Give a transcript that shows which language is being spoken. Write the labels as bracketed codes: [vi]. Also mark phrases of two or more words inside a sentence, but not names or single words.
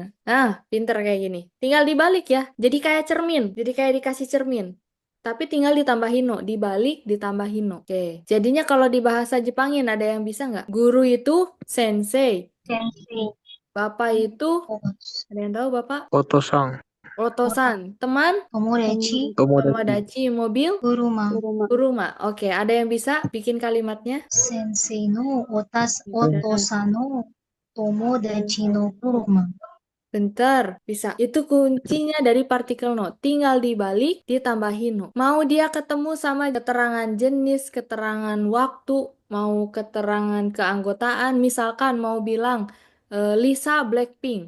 [id] Pinter kayak gini. Tinggal dibalik ya. Jadi kayak cermin. Jadi kayak dikasih cermin. Tapi tinggal ditambahin no. Dibalik, ditambahin no. Oke. Jadinya kalau di bahasa Jepangin ada yang bisa nggak? Guru itu sensei. Sensei. Bapak itu, ada yang tahu bapak? Otosang. Otosan. Teman? Tomodachi. Tomodachi. Mobil? Kuruma. Kuruma. Oke, ada yang bisa bikin kalimatnya? [ja] 先生のお父さんの友達の車. [id] Bentar, bisa. Itu kuncinya dari partikel no. Tinggal dibalik, ditambahin no. Mau dia ketemu sama keterangan jenis, keterangan waktu, mau keterangan keanggotaan, misalkan mau bilang Lisa Blackpink.